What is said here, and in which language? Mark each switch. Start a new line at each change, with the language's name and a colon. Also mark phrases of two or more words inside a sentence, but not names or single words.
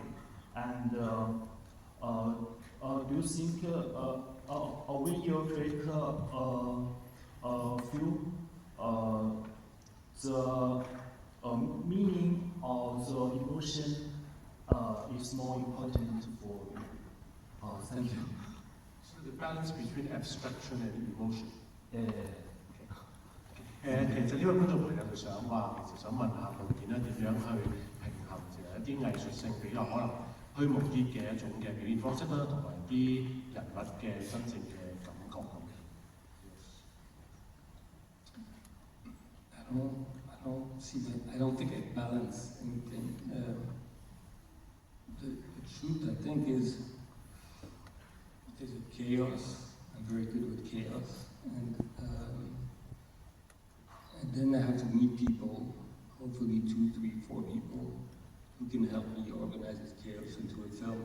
English: And do you think when you create a film, the meaning of the emotion is more important for you? Thank you. So the balance between abstraction and emotion.
Cantonese: 其實呢位觀眾朋友就想話，其實想問下導演咧點樣去平衡一啲藝術性比較可能虛無啲嘅一種嘅表現方式啦，同埋啲人物嘅真正嘅感覺咁。
English: I don't think I balance anything. The truth, I think, is there's a chaos. I'm very good with chaos, and And then I have to meet people, hopefully 2, 3, 4 people who can help me organize this chaos into a film.